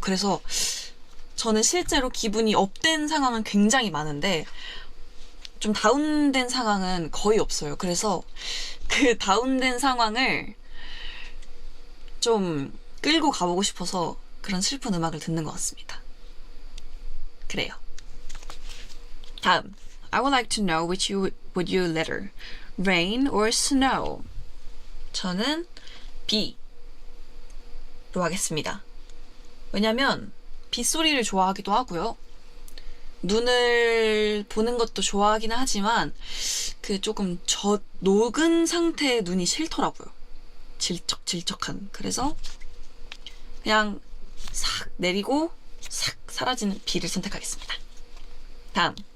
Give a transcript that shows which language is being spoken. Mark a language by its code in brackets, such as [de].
[ko] 그래서 저는 실제로 기분이 업된 상황은 굉장히 많은데 좀 다운된 상황은 거의 없어요. 그래서 그 다운된 상황을 좀 끌고 가보고 싶어서 그런 슬픈 음악을 듣는 것 같습니다. 그래요. 다음. [en] I would like to know which would you rather, rain or snow? [ko] 저는 B로 하겠습니다. 왜냐면 빗소리를 좋아하기도 하고요. 눈을 보는 것도 좋아하기는 하지만 그 조금 녹은 상태의 눈이 싫더라고요. 질척질척한. 그래서 그냥 싹 내리고 싹 사라지는 B를 선택하겠습니다. 다음.